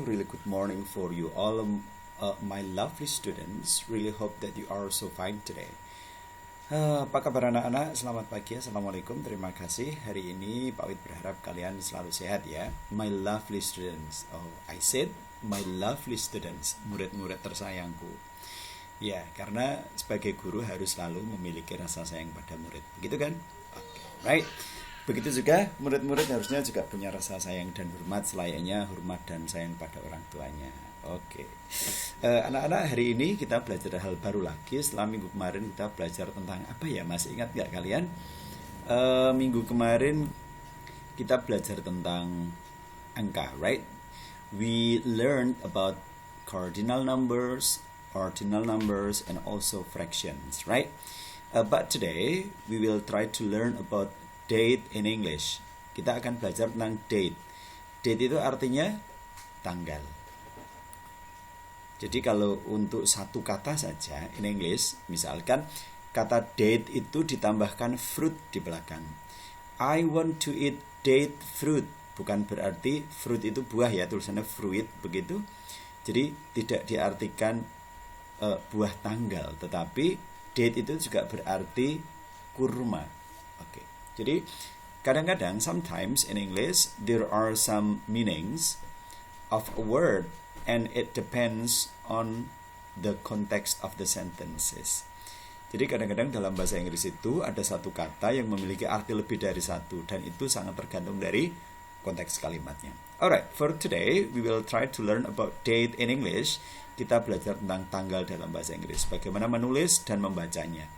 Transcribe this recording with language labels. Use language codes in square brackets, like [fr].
[en] Really good morning for you all, my lovely students. Really hope that you are so fine today. [id] Apa kabar anak-anak? Selamat pagi. Assalamualaikum. Terima kasih. Hari ini Pak Wid berharap kalian selalu sehat ya. [en] My lovely students. Oh, I said my lovely students. [id] Murid-murid tersayangku. Ya, karena sebagai guru harus selalu memiliki rasa sayang pada murid. Begitu kan? Oke, right. Begitu juga murid-murid harusnya juga punya rasa sayang dan hormat selayaknya hormat dan sayang pada orang tuanya. Oke. Anak-anak, hari ini kita belajar hal baru lagi. Setelah minggu kemarin kita belajar tentang apa ya? Masih ingat nggak kalian? Minggu kemarin kita belajar tentang angka, right? [en] We learned about cardinal numbers, ordinal numbers, and also fractions, right? But today we will try to learn about date in English. [id] Kita akan belajar tentang date. Date itu artinya tanggal. Jadi kalau untuk satu kata saja [en] in English, [id] misalkan kata date itu ditambahkan fruit di belakang. [en] I want to eat date fruit. [id] Bukan berarti fruit itu buah ya, tulisannya fruit begitu. Jadi tidak diartikan buah tanggal, tetapi date itu juga berarti kurma. Oke. Jadi kadang-kadang [en] sometimes in English there are some meanings of a word and it depends on the context of the sentences. [id] Jadi kadang-kadang dalam bahasa Inggris itu ada satu kata yang memiliki arti lebih dari satu dan itu sangat tergantung dari konteks kalimatnya. [en] Alright, for today we will try to learn about date in English. [id] Kita belajar tentang tanggal dalam bahasa Inggris, bagaimana menulis dan membacanya.